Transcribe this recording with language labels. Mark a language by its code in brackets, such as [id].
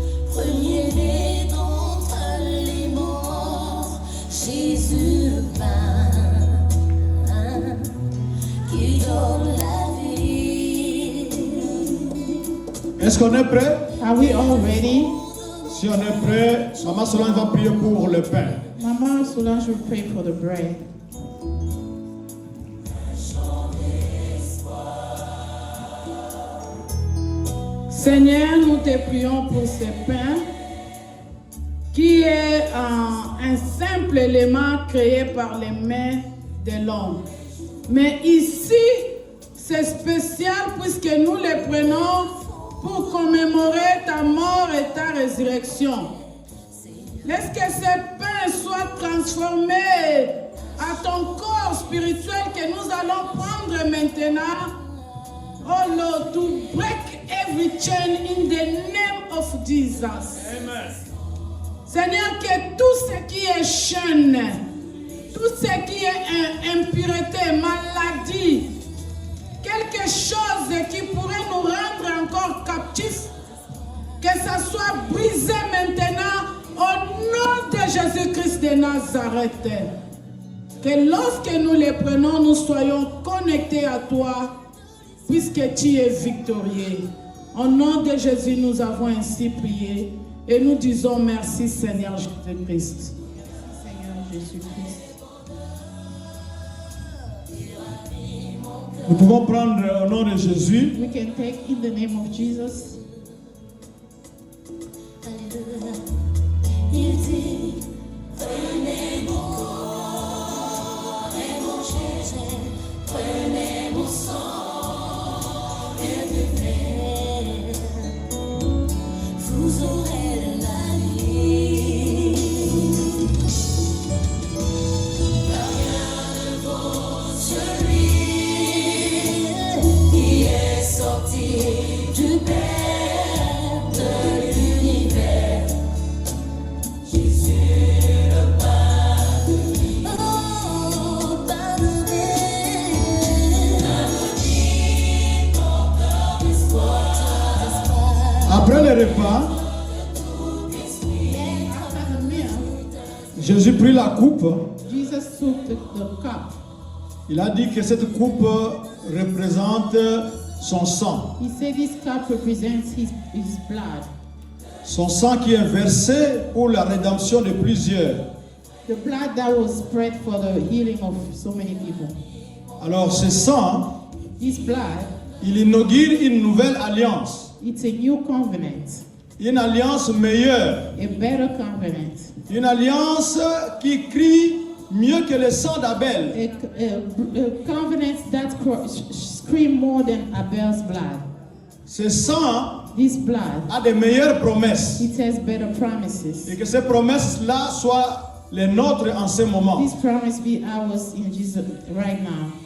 [fr] Premier-né d'entre les morts, Jésus le pain qui donne la vie. Est-ce qu'on est prêt? [en] Are we all ready? [fr] Si on est prêt, Maman Solange va prier pour le pain. [en] Mama Solange will pray for the bread. [fr] Seigneur, nous te prions pour ce pain qui est un simple élément créé par les mains de l'homme. Mais ici, c'est spécial puisque nous le prenons pour commémorer ta mort et ta résurrection. Laisse que ce pain soit transformé à ton corps spirituel que nous allons prendre maintenant. [en] Oh Lord, to break every chain in the name of Jesus. Amen. [fr] Seigneur, que tout ce qui est chaîne, tout ce qui est impureté, maladie, quelque chose qui pourrait nous rendre encore captifs, que ça soit brisé maintenant au nom de Jésus-Christ de Nazareth. Que lorsque nous les prenons, nous soyons connectés à toi, puisque tu es victorieux. Au nom de Jésus, nous avons ainsi prié et nous disons merci Seigneur Jésus-Christ. Seigneur Jésus-Christ. Nous pouvons prendre au nom de Jésus. [en] We can take in the name of Jesus. [fr] Alléluia. Il dit, prenez mon corps et mon Jésus, prenez mon sang et buvez, vous aurez la vie. Rien ne vaut celui qui est sorti du Père de l'univers. Jésus le pain de vie. Oh, pain de vie, porteur d'espoir. Après le repas, [en] After the meal, [fr] Jésus prit la coupe. [en] Jesus took the cup. [fr] Il a dit que cette coupe représente son sang. [en] He said this cup represents his blood. [fr] Son sang qui est versé pour la rédemption de plusieurs. [en] The blood that was spread for the healing of so many people. [fr] Alors ce sang, [en] This blood, [fr] il inaugure une nouvelle alliance. [en] it's a new covenant, [fr] Une alliance meilleure. [en] a better covenant, [fr] Une alliance qui crie mieux que le sang d'Abel. [en] a covenant that screams more than Abel's blood. [fr] Ce sang [en] This blood, [fr] a de meilleures promesses. [en] it has better promises. [fr] Et que ces promesses-là soient les nôtres en ce moment. [en] This promise be ours in Jesus right now.